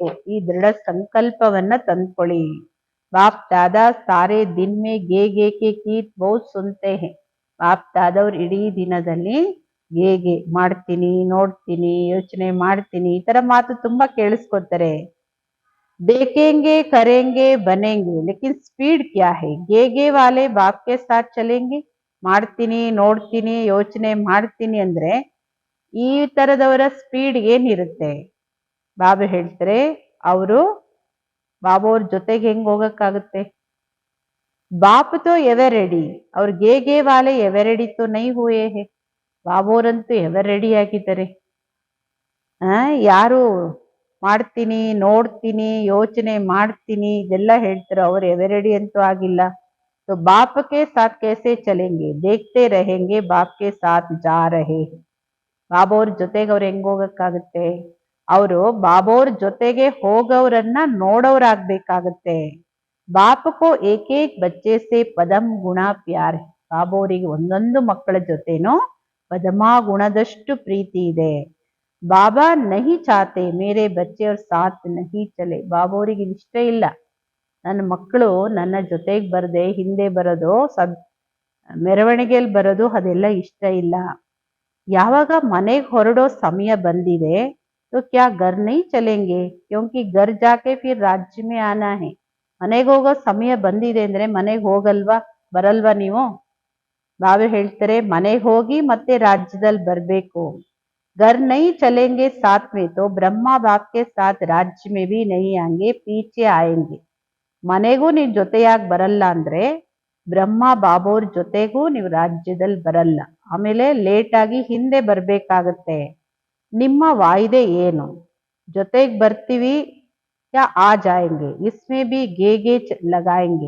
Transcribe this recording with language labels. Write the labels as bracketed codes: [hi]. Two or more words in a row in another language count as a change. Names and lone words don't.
[kn] ಈ ದೃಢ ಸಂಕಲ್ಪವನ್ನ ತಂದ್ಕೊಳ್ಳಿ. [hi] बाप दादा सारे दिन में गे गे के गीत बहुत सुनते हैं. [kn] ಬಾಪ್ ದಾದವ್ರು ಇಡೀ ದಿನದಲ್ಲಿ ಹೇಗೆ ಮಾಡ್ತೀನಿ ನೋಡ್ತೀನಿ ಯೋಚನೆ ಮಾಡ್ತೀನಿ ಈ ತರ ಮಾತು ತುಂಬಾ ಕೇಳಿಸ್ಕೊತಾರೆ. [hi] देखेंगे करेंगे बनेंगे लेकिन स्पीड क्या है. गे वाले बाप के साथ चलेंगे. [kn] ಮಾಡ್ತೀನಿ ನೋಡ್ತೀನಿ ಯೋಚನೆ ಮಾಡ್ತೀನಿ ಅಂದ್ರೆ ಈ ತರದವರ ಸ್ಪೀಡ್ ಏನಿರುತ್ತೆ. ಬಾಬಾ ಹೇಳ್ತಾರೆ ಅವರು ಬಾಬೋರ್ ಜೊತೆಗೆ ಹೆಂಗ್ ಹೋಗಕ್ಕಾಗುತ್ತೆ. [hi] बाप तो [en] ever ready, [hi] और गे वाले [en] ever ready [hi] तो नहीं हुए हैं. [kn] ಬಾಬೋರಂತೂ [en] ever ready [kn] ಆಗಿದ್ದಾರೆ. ಯಾರು ಮಾಡ್ತೀನಿ ನೋಡ್ತೀನಿ ಯೋಚನೆ ಮಾಡ್ತೀನಿ ಇದೆಲ್ಲ ಹೇಳ್ತಾರೆ, ಅವ್ರು [en] ever ready [kn] ಅಂತೂ ಆಗಿಲ್ಲ. [hi] तो बाप के साथ कैसे चलेंगे, देखते रहेंगे बाप के साथ जा रहे हैं. [kn] ಬಾಬೋರ್ ಜೊತೆಗೆ ಅವ್ರು ಹೆಂಗ್ ಹೋಗಕ್ಕಾಗತ್ತೆ? ಅವರು ಬಾಬೋರ್ ಜೊತೆಗೆ ಹೋಗೋರನ್ನ ನೋಡೋರಾಗ್ಬೇಕಾಗತ್ತೆ. [hi] बाप को एक-एक बच्चे से पदम गुणा प्यार. [kn] ಬಾಬೋರಿಗೆ ಒಂದೊಂದು ಮಕ್ಕಳ ಜೊತೆನೂ ಪದಮ ಗುಣದಷ್ಟು ಪ್ರೀತಿ ಇದೆ. [hi] बाबा नहीं चाहते मेरे बच्चे और साथ नहीं चलें. [kn] ಬಾಬೋರಿಗೆ ಇಷ್ಟ ಇಲ್ಲ ನನ್ನ ಮಕ್ಕಳು ನನ್ನ ಜೊತೆಗೆ ಬರದೆ ಹಿಂದೆ ಬರೋದು, ಮೆರವಣಿಗೆಯಲ್ಲಿ ಬರೋದು ಅದೆಲ್ಲ ಇಷ್ಟ ಇಲ್ಲ. ಯಾವಾಗ ಮನೆಗೆ ಹೊರಡೋ ಸಮಯ ಬಂದಿದೆ [hi] तो क्या घर नहीं चलेंगे क्योंकि घर जाके फिर राज्य में आना है. [kn] ಮನೆಗೆ ಹೋಗೋ ಸಮಯ ಬಂದಿದೆ ಅಂದ್ರೆ ಮನೆಗೆ ಹೋಗಲ್ವಾ, ಬರಲ್ವಾ ನೀವು? ಬಾಬಾ ಹೇಳ್ತಾರೆ ಮನೆಗೆ ಹೋಗಿ ಮತ್ತೆ ರಾಜ್ಯದಲ್ಲಿ ಬರ್ಬೇಕು. [hi] घर नहीं चलेंगे साथ में तो ब्रह्मा बाप के साथ राज्य में भी नहीं आएंगे, पीछे आएंगे. [kn] ಮನೆಗೂ ನೀವು ಜೊತೆಯಾಗಿ ಬರಲ್ಲ ಅಂದ್ರೆ ಬ್ರಹ್ಮ ಬಾಬೋರ್ ಜೊತೆಗೂ ನೀವು ರಾಜ್ಯದಲ್ಲಿ ಬರಲ್ಲ, ಆಮೇಲೆ ಲೇಟ್ ಆಗಿ ಹಿಂದೆ ಬರ್ಬೇಕಾಗತ್ತೆ. ನಿಮ್ಮ ವಾಯ್ದೆ ಏನು? ಜೊತೆಗೆ ಬರ್ತೀವಿ [hi] या आ जाएंगे, इसमें भी गे लगाएंगे.